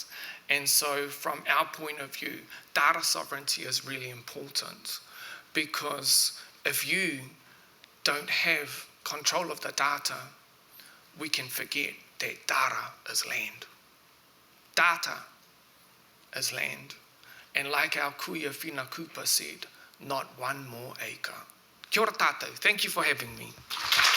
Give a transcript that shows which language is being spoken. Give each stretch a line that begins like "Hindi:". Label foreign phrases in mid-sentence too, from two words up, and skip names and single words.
English: And so from our point of view, data sovereignty is really important because if you don't have control of the data, we can forget that data is land. Data is land. And like our kuia Whina Kupa said, not one more acre.
Māori: Kia ora tātou.
English: Thank you for having me.